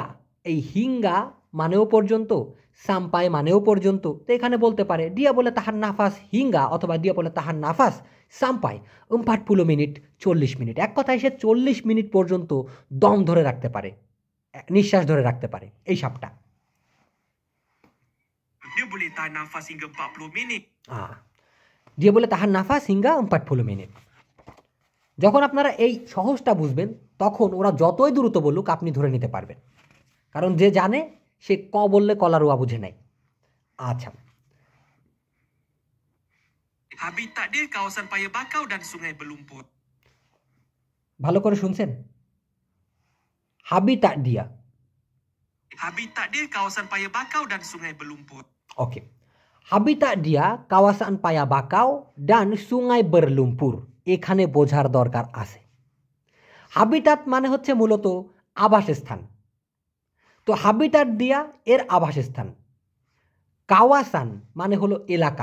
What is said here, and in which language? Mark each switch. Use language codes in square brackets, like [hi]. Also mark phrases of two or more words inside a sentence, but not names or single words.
[bn] এই হিঙ্গা মানেও পর্যন্ত, সাম্পায় মানেও পর্যন্ত। তো এখানে বলতে পারে [ms] dia boleh tahan nafas hingga, [bn] অথবা [ms] dia boleh tahan nafas sampai [bn] 40 মিনিট, 40 মিনিট। এক কথায় সে 40 মিনিট পর্যন্ত দম ধরে রাখতে পারে, নিঃশ্বাস ধরে রাখতে পারে এই সাপটা। [ms] Dia boleh tahan nafas hingga 40 minit. Dia boleh tahan nafas hingga 40 minit. [bn] যখন আপনারা এই সহজটা বুঝবেন, তখন ওরা যতই দ্রুত বলুক আপনি ধরে নিতে পারবেন, কারণ যে জানে সে ক বললে কলা রুয়া বুঝে নাই। আচ্ছা, [ms] Habitat dia kawasan paya bakau dan sungai berlumpur. [bn] ভালো করে শুনছেন? [ms] habitat dia, Habitat dia kawasan paya bakau dan sungai berlumpur. [bn] ওকে। [ms] habitat dia kawasan paya bakau dan sungai berlumpur, [bn] এখানে বোঝার দরকার আছে। হাবিটাট মানে হচ্ছে মূলত আবাসস্থান। তো [ms] habitat dia [bn] এর আবাসস্থান। কাওয়াসান মানে হলো এলাকা।